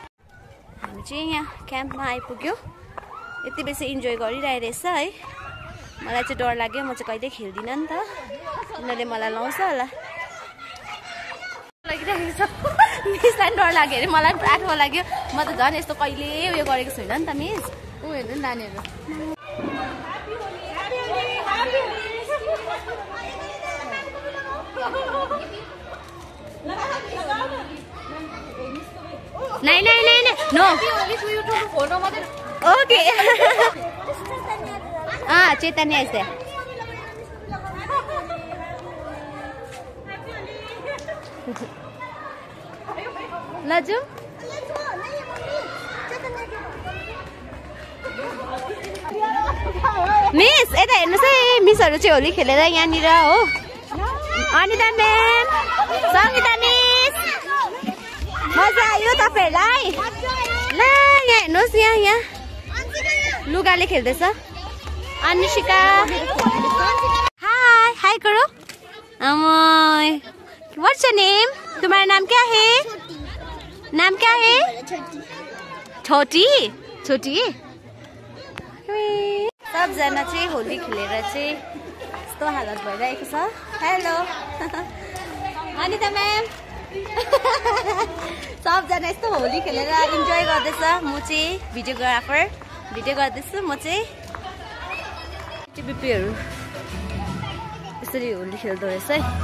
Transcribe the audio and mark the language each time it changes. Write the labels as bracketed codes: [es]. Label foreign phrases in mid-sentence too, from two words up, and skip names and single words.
[ne] हामी चाहिँ यहाँ क्याम्पमा आइपुग्यो. यति बेसी इन्जोय गरिरहेछ है. मलाई चाहिँ डर लाग्यो, म चाहिँ कहिले खेल्दिनँ नि त, उनीहरूले मलाई लाउँछ होला। लागिरहेको छ मिसलाई डर लाग्यो अरे, मलाई पुरा ठो लाग्यो। म त झन् यस्तो कहिले उयो गरेको छुइनँ नि त मिस। [hi] ऊ हेर्नु नि नानीहरू। नहीं नहीं नहीं नहीं [en] no okay [ne] चैतन्य ऐसे लजु मिस यता हेर्नुहोस् है, मिसहरू चाहिँ होली खेलेर यहाँनिर हो। अनिता म्याम, सङ्गीता मिस, मजा आयो तपाईहरुलाई? ल यहाँ हेर्नुहोस्, यहाँ लुगाले खेल्दैछ। [hi] अनुष्का हाय हाय करो। [en] what's your name? [hi] तुम्हारा नाम क्या है? नाम क्या है? छोटी छोटी। [ne] सबजना चाहिँ होली खेलेर चाहिँ यस्तो हालत भइरहेको छ। हेलो अनिता म्याम। सबजना यस्तो होली खेलेर इन्जोय गर्दैछ। म चाहिँ भिडियोग्राफर, भिडियो गर्दैछु। म चाहिँ टिपिपीहरू यसरी होली खेल्दो रहेछ है।